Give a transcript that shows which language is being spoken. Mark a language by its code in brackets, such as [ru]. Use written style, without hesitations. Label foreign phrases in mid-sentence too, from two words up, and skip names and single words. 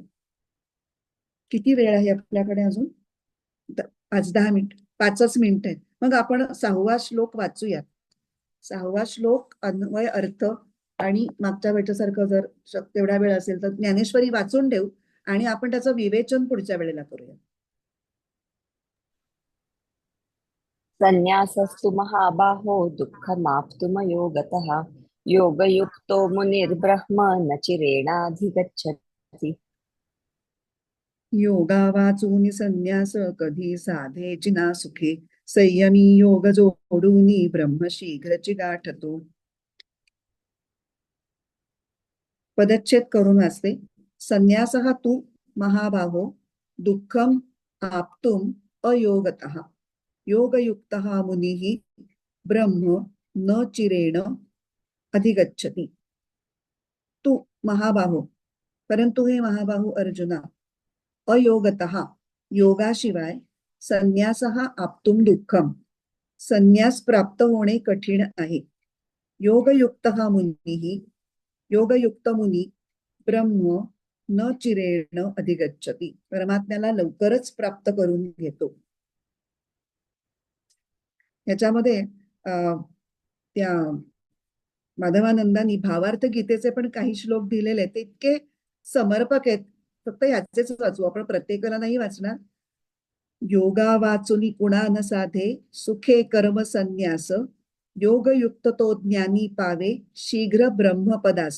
[mr] किती वेळ आहे आपल्याकडे अजून, 5-10 मिनिट, 5च मिनिट आहेत. मग आपण 6वा श्लोक वाचूयात. 6वा श्लोक अन्वय अर्थ आणि मागच्या वेळेसारखं जर तेवढा वेळ असेल तर ज्ञानेश्वरी वाचून ठेवू आणि आपण त्याचं विवेचन पुढच्या वेळेला करूया. [sa] संन्यासस्तु महाबाहो दुःखमाप्तुमयो गतः योगयुक्तो मुनिर्ब्रह्म न चिरेणाधिगच्छति. [mr] योगा वाचून संन्यास कधी साधेची ना सुखे, संयमी योग जोडूनी ब्रह्म शीघ्रची गाठतो. पदच्छेद करून वाचते. [sa] संन्यासः तू महाबाहो दुःखम आप्तुम अयोगतः, योगयुक्तः मुनिः ब्रह्म न चिरेण अधिगच्छति. तू महाबाहो, [mr] परंतु हे महाबाहू अर्जुना, अयोगतः योगाशिवाय [sa] संन्यासः आप्तुम दुःखम, [mr] संन्यास प्राप्त होणे कठीण आहे. [sa] योगयुक्तः मुनिः, योगयुक्त मुनी ब्रह्म न चिरेण अधिगच्छति, [mr] परमात्म्याला लवकरच प्राप्त करून घेतो. याच्यामध्ये त्या माधवानंदांनी भावार्थ गीतेचे पण काही श्लोक दिलेले आहेत, ते इतके समर्पक आहेत. फक्त ह्याचेच वाचू आपण, प्रत्येकाला नाही वाचणार. योगा वाचुनी कुणा न साधे, सुखे कर्म संन्यास, योगयुक्त तो ज्ञानी पावे, शीघ्र ब्रह्मपदास.